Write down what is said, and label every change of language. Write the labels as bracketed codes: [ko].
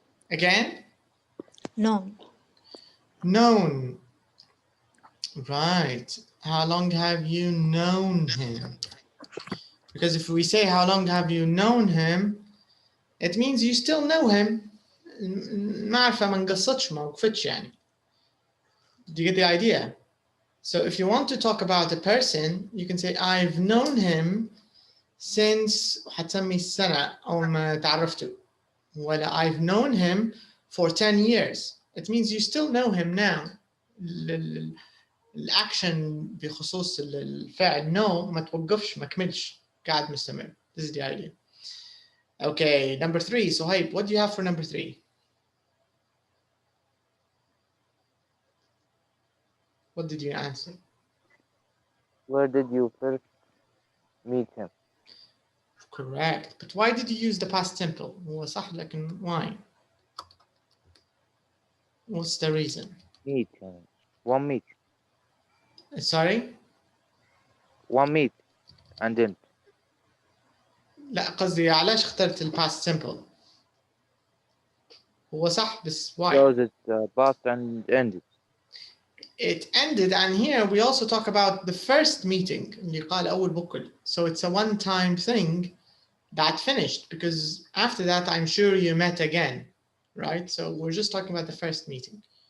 [en] Again? No. Known. Right. How long have you known him? Because if we say how long have you known him, it means you still know him. [ar] المعرفة ما انقصتش ما وقفتش يعني. [en] Do you get the idea? So if you want to talk about a person, you can say I've known him since [ar] حتسمي السنة أول ما تعرفته. ولا [en] I've known him for 10 years. It means you still know him now. [ar] الأكشن بخصوص الفعل know ما توقفش ما كملش قاعد مستمر. [en] This is the idea. Okay, number 3. So Suhaib, what do you have for number 3? What did you answer? Where did you first meet him? Correct. But why did you use the past simple? [ar] هو صح لكن [en] why? What's the reason? Meet him. One meet. Sorry? One meet. And then. [ar] لا قصدي علاش اخترت ال past simple؟ هو صح بس [en] why? Because it passed and ended. It ended, and here we also talk about the first meeting [ar] اللي قال أول بكل. [en] So it's a one-time thing that finished, because after that I'm sure you met again, right? So we're just talking about the first meeting.